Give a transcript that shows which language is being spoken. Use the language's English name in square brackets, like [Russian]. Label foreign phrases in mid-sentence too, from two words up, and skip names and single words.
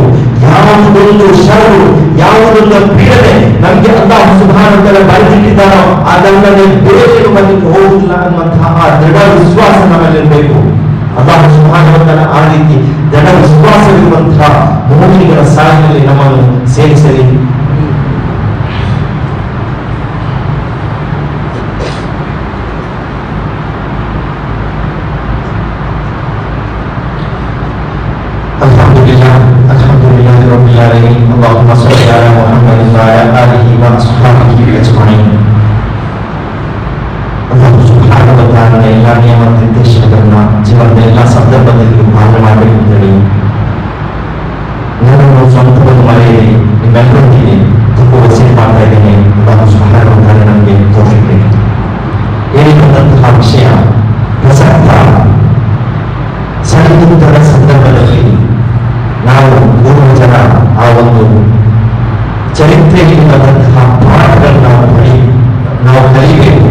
[Kannada] ಯಾವುದೊಂದು ಶರು, ಯಾವುದೊಂದು ಪೀಡನೆ ನಮಗೆ [Arabic] الله سبحانه وتعالى [Kannada] ಬರೆದಿಟ್ಟಿದ್ದಾನೋ ಅದಲ್ಲದೆ ಬೇರೆ ಬರಲಿಕ್ಕೆ ಹೋಗುವುದಿಲ್ಲ ಅನ್ನುವಂತಹ ಆ ದೃಢ ವಿಶ್ವಾಸ ನಮ್ಮಲ್ಲಿರಬೇಕು. [Arabic] الله سبحانه وتعالى [Kannada] ಆ ರೀತಿ ದೃಢ ವಿಶ್ವಾಸವಿರುವಂತಹ ಮುಮಿನಿಗಳ ಸಾಲಿನಲ್ಲಿ ನಮ್ಮನ್ನು ಸೇರಿಸಲಿ. [Arabic] الحمد لله رب العالمين. اللهم صل على محمد وعلى آله وأصحابه أجمعين. الله سبحانه وتعالى [Kannada] ಎಲ್ಲ ನಿಯಮ ನಿರ್ದೇಶನಗಳನ್ನ ಜೀವನದ ಎಲ್ಲ ಸಂದರ್ಭದಲ್ಲಿ ಪಾಲನೆ ಮಾಡಬೇಕು ಅಂತ ಹೇಳಿ ನಾನು ಸ್ವಂತವನ್ನು ಮರೆಯದೆ ನಿಮ್ಮೆಲ್ಲರೊಂದಿಗೆ ತಪ್ಪು ವಸೀಲಿ ಮಾಡ್ತಾ ಇದ್ದೇನೆ. [Arabic] الله سبحانه وتعالى [Kannada] ನಮಗೆ ತೌಫೀಕ್ ನೀಡಲಿ. ಹೇಳಿದಂತಹ ವಿಷಯ ಪ್ರಸಕ್ತ ಸರಿದುದ್ದದ ಸಂದರ್ಭದಲ್ಲಿ ನಾವು ಪೂರ್ವಜರ ಆ ಒಂದು ಚರಿತ್ರೆಯಲ್ಲಿ ಬಂದಂತಹ ಪಾಠಗಳನ್ನು ನಾವು ಕಲಿಬೇಕು.